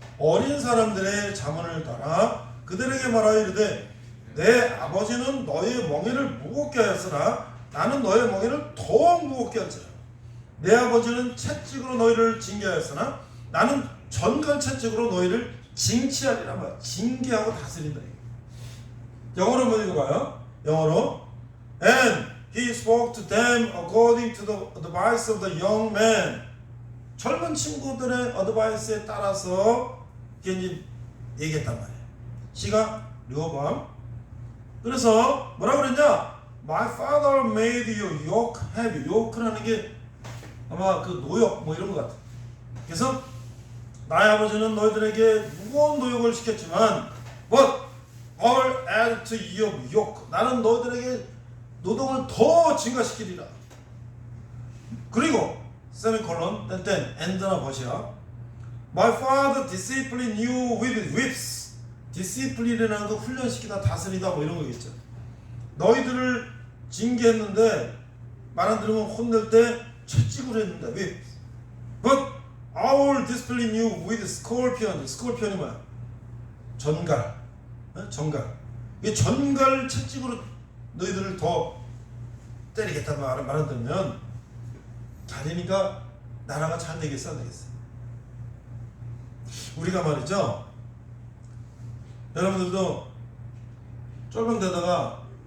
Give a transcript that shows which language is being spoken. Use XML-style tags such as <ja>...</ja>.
<ko>어린 사람들의 자문을 따라 그들에게 말하여 이르되 내 아버지는 너의 멍에를 무겁게 하였으나 나는 너의 멍에를 더욱 무겁게 할지라. 내 아버지는 채찍으로 너희를 징계하였으나 나는 전갈 채찍으로 너희를 징치하리라 말이야. 징계하고 다스린다. 영어로 한번 읽어봐요. 영어로</ko> <en>And he spoke to them according to the advice of the young man.</en> <ko>젊은 친구들의 어드바이스에 따라서 이제 얘기했단 말이에요. 시가 르호보암. 그래서 뭐라고 그랬냐?</ko> <en>My father made you yoke heavy.</en> <ko>yoke라는 게 아마 그 노역 뭐 이런 것 같아. 그래서 나의 아버지는 너희들에게 무거운 노역을 시켰지만</ko> <en>But I'll add to your yoke.</en> <ko>나는 너희들에게 노동을 더 증가시키리라. 그리고 세미콜론 땐 엔드나 버시야.</ko> <en>My father disciplined you with whips.</en> <ko>디시플린이라는 거 훈련시키다 다스리다 뭐 이런 거겠죠. 너희들을 징계했는데 말 안 들으면 혼낼 때 채찍으로 했는데 whips.</ko> <en>But I will discipline you with scorpion.</en> <ko>스콜피언이 뭐야? 전갈. 전갈. 이 전갈 채찍으로 너희들을 더 때리겠다 말 안 들으면 잘되니까 나라가 잘 되겠어 안 되겠어? 우리가 말이죠. 여러분들도 쫄병 되다가</ko>